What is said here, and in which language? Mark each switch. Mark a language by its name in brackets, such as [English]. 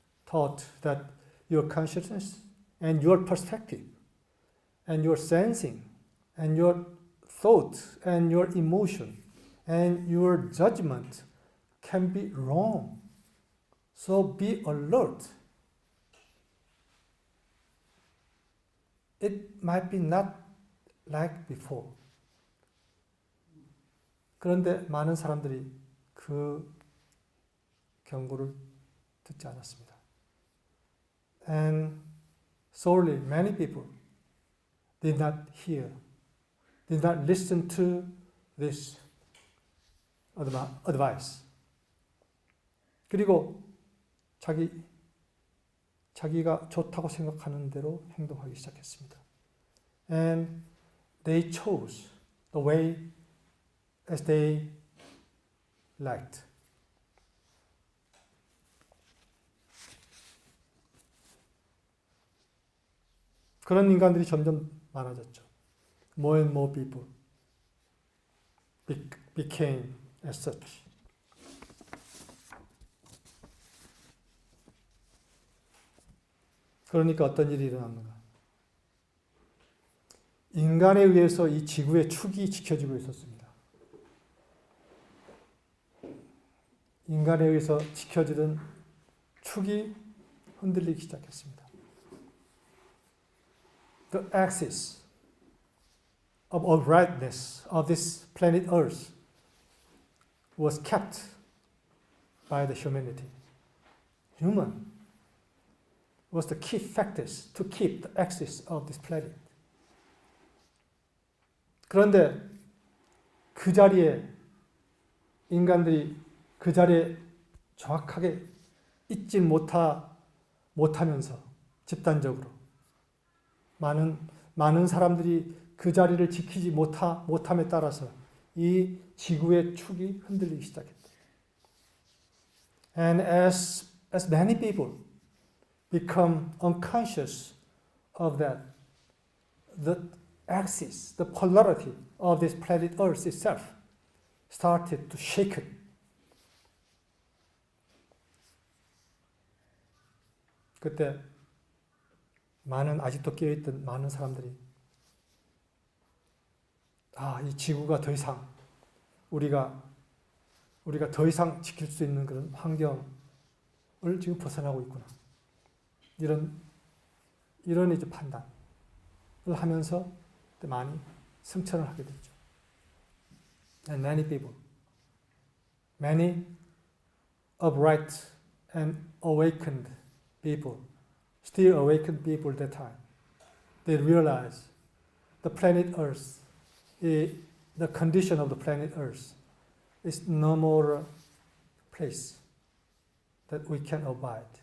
[English] thought that your consciousness and your perspective and your sensing and your thought and your emotion and your judgment can be wrong. So be alert. It might be not like before. [Korean] 그런데 많은 사람들이 그 경고를 듣지 않았습니다. [English] And sorely many people did not hear, did not listen to this advice. [Korean] 그리고 자기가 좋다고 생각하는 대로 행동하기 시작했습니다. [English] And they chose the way as they liked. [Korean] 그런 인간들이 점점 많아졌죠. [English] More and more people became as such. [Korean] 그러니까 어떤 일이 일어났는가? 인간에 의해서 이 지구의 축이 지켜지고 있었습니다. 인간에 의해서 지켜지던 축이 흔들리기 시작했습니다. [English] The axis of uprightness of this planet Earth was kept by the humanity. Human was the key factors to keep the axis of this planet. [Korean] 그런데 그 자리에 인간들이 그 자리에 정확하게 있지 못하면서 집단적으로 많은 사람들이 그 자리를 지키지 못함에 따라서 이 지구의 축이 흔들리기 시작했다. [English] And as many people become unconscious of that, the axis, the polarity of this planet Earth itself started to shake. [Korean] 그때 아직도 깨어있던 많은 사람들이 이 지구가 더 이상 우리가 더 이상 지킬 수 있는 그런 환경을 지금 벗어나고 있구나. 이런 이제 판단을 하면서 많이 승천을 하게 됐죠. [English] And many people, many upright and awakened people, still awakened people at that time, they realized the planet Earth, the condition of the planet Earth is no more a place that we can abide.